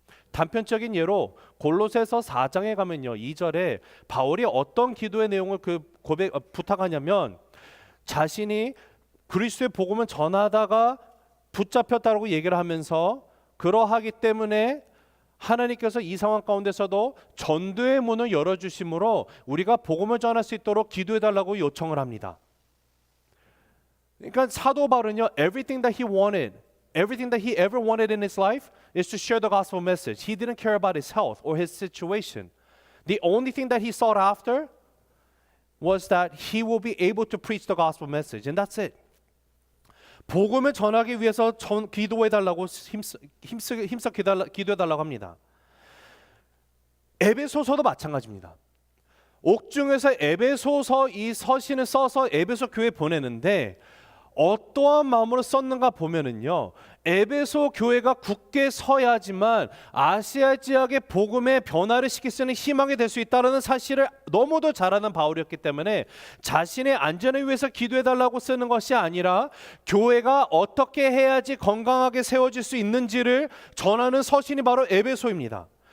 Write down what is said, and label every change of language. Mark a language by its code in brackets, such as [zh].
[ko] 단편적인 예로 골로새서 4장에 가면요, 2절에 바울이 어떤 기도의 내용을 부탁하냐면, 자신이 그리스도의 복음을 전하다가 붙잡혔다고 얘기를 하면서, 그러하기 때문에 하나님께서 이 상황 가운데서도 전도의 문을 열어주심으로 우리가 복음을 전할 수 있도록 기도해달라고 요청을 합니다. 그러니까 사도 바울은요, [en] everything that he wanted Everything that he ever wanted in his life is to share the gospel message. He didn't care about his health or his situation. The only thing that he sought after was that he will be able to preach the gospel message, and that's it. [ko] 복음을 전하기 위해서 기도해달라고 힘써 기도해달라고 합니다. 에베소서도 마찬가지입니다. 옥중에서 에베소서 이 서신을 써서 에베소 교회에 보내는데 어떠한 마음으로 썼는가 보면은요, 에베소 교회가 굳게 서야지만 아시아 지역의 복음의 변화를 시킬 수 있는 희망이 될 수 있다는 사실을 너무도 잘 아는 바울이었기 때문에 자신의 안전을 위해서 기도해달라고 쓰는 것이 아니라 교회가 어떻게 해야지 건강하게 세워질 수 있는지를 전하는 서신이 바로 에베소입니다.